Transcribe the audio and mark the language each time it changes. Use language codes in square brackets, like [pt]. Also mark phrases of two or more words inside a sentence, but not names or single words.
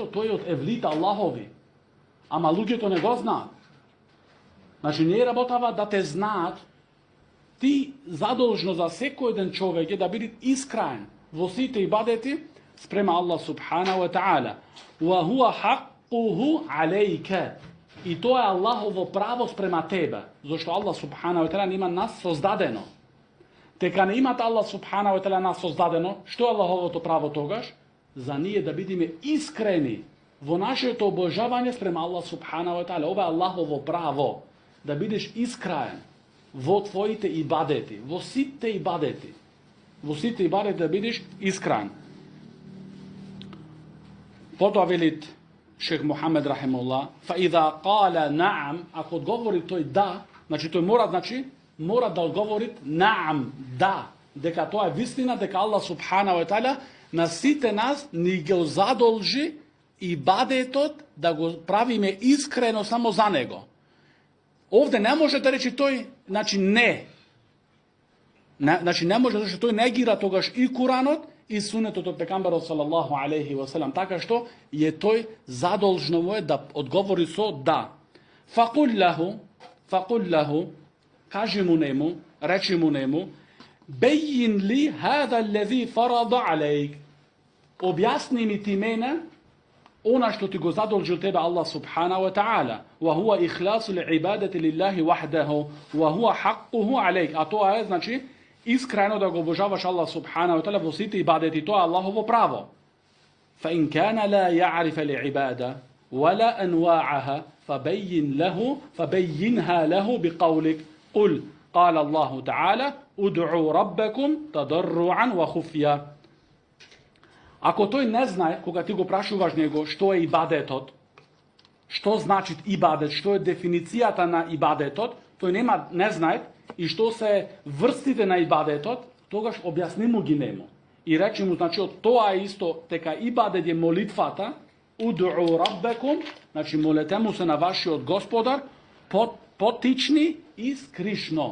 [mk] Тој е од евлите Аллахови. Ама луѓето не го знаат. Значи, не е работава да те знаат, ти задолжно за секој еден човек е да биде искрен во сите ибадети спрема Аллах [ar] سبحانه وتعالى. وهو حقه عليك. [mk] И тоа е Аллахово право спрема тебе, зашто Аллах [ar] سبحانه وتعالى [mk] нема нас создадено. Тека не имат Аллах [ar] سبحانه وتعالى [mk] нас создадено, што е Аллаховото право тогаш? За ние да бидеме искрени во нашето обожавање спрема Аллах [ar] سبحانه وتعالى. [mk] Ова е Аллахово право, да бидеш искрен во твоите ибадети, во сите ибадети. Во сите ибадети да бидеш искрен. Потоа велит шех Мухамед рахимуллах, [ar] فإذا قال نعم, [mk] ако одговори тој да, значи тој мора да одговори наам, да, дека тоа е вистина, дека Аллах [ar] سبحانه وتعالى [mk] на сите нас ни го задолжи ибадетот да го правиме искрено само за него. Овде не може да рече тој, значи не. Значи не може, зашто тој негира тогаш и Куранот и сунетот од пекамберот [ar] صلى الله عليه وسلم, [mk] така што е тој задолжно му е да одговори со да. [ar] فقل له, [mk] кажи му нему, речи му нему, [ar] بين لي هذا الذي فرض عليك. [mk] Објасни ми ти мене она што ти го задолжил тебе Аллах [ar] سبحانه وتعالى. وهو إخلاص العبادة لله وحده وهو حقه عليك. [mk] А тоа е, значи, искрено да го обожаваш Аллах [ar] سبحانه وتعالى [mk] во сите ибадети, тоа е Аллахово право. [ar] فإن كان لا يعرف العبادة ولا أنواعها فبينها له بقولك. قل قال الله تعالى ادعوا ربكم تضرعا وخفيا. [mk] Ако тој не знае, кога ти го прашуваш него што е ибадетот, што значи ибадет, што е дефиницијата на ибадетот, тој не знае и што се врстите на ибадетот, тогаш објасни му ги нему. И речи му, значи, тоа е исто, дека ибадет е молитвата, [ar] ادعوا ربكم, [mk] значи молете му се на вашиот Господар, потични и скришно.